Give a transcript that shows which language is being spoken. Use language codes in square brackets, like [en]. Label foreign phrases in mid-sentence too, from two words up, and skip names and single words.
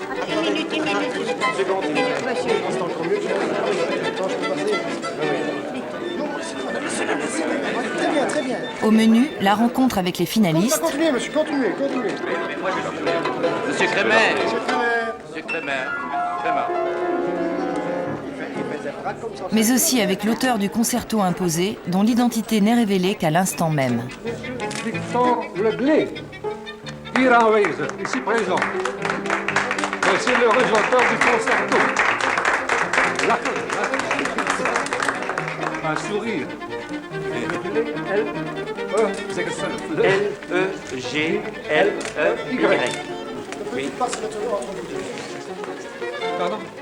[fr] Au menu, la rencontre avec les finalistes. Continuez, monsieur, continuez. Monsieur Crémer. Monsieur Crémer. Mais aussi avec l'auteur du concerto imposé, dont l'identité n'est révélée qu'à l'instant même. [nl] Victor Leglé, hier aanwezig, [fr] ici présent. Voici le auteur du concerto. Un sourire. L-E-G-L-E-Y. Oui. Pardon?